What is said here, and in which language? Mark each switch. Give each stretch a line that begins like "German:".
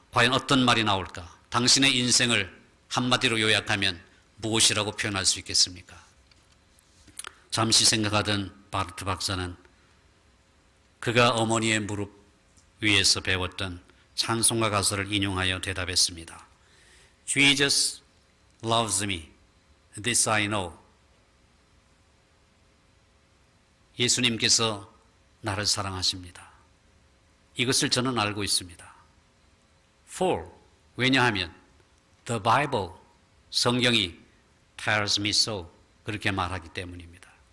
Korean: 과연 어떤 말이 나올까? 당신의 인생을 한마디로 요약하면 무엇이라고 표현할 수 있겠습니까? 잠시 생각하던 바르트 박사는 그가 어머니의 무릎 위에서 배웠던 찬송가 가사를 인용하여 대답했습니다.
English: Jesus loves me, this I know.
Korean: 예수님께서 나를 사랑하십니다. 이것을 저는 알고 있습니다.
English: For,
Korean: 왜냐하면
English: The Bible,
Korean: 성경이
English: tells me so,
Korean: 그렇게 말하기 때문입니다.